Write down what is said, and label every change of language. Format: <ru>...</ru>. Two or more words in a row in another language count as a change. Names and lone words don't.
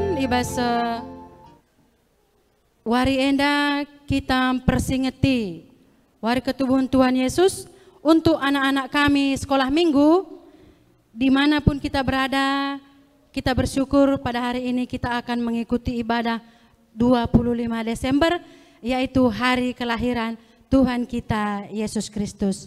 <btx>bebas wari enda kita persingeti wari ketubuhan Tuhan Yesus</btx> <id>untuk anak-anak kami sekolah minggu dimanapun kita berada. Kita bersyukur pada hari ini kita akan mengikuti ibadah 25 Desember yaitu hari kelahiran Tuhan kita Yesus Kristus.</id>